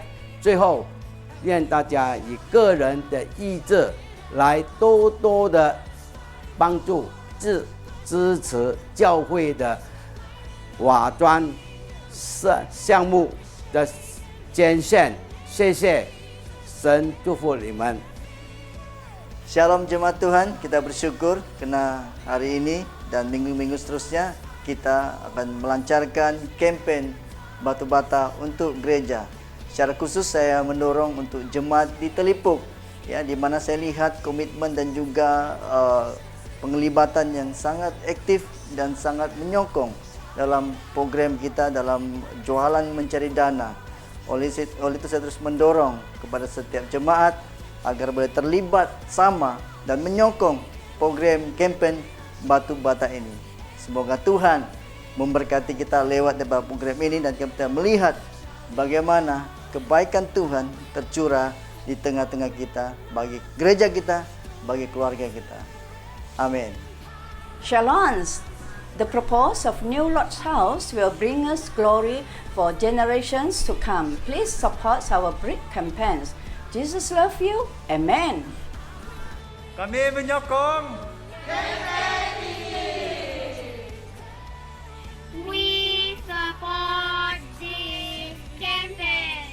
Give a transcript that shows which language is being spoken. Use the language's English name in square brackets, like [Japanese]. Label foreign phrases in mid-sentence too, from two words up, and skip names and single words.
[Chinese] 最后，愿大家以个人的意志来多多的帮助支持教会的瓦砖项目的捐献。谢谢，神祝福你们。 [Malay] Shalom jemaat Tuhan, kita bersyukur karena hari ini dan minggu-minggu seterusnya kita akan melancarkan kempen Batu Bata untuk gereja. Secara khusus saya mendorong untuk jemaat di Telipuk, ya, di mana saya lihat komitmen dan juga penglibatan yang sangat aktif dan sangat menyokong dalam program kita dalam jualan mencari dana. Oleh itu saya terus mendorong kepada setiap jemaat agar boleh terlibat sama dan menyokong program kempen Batu Bata ini. Semoga Tuhan memberkati kita lewat program ini dan kita melihat bagaimana kebaikan Tuhan tercurah di tengah-tengah kita, bagi gereja kita, bagi keluarga kita. Amin. Shalom. [English] The purpose of New Lord's House will bring us glory for generations to come. Please support our brick campaigns. Jesus love you. Amen. [Malay] Kami menyokong [English] We support this campaign.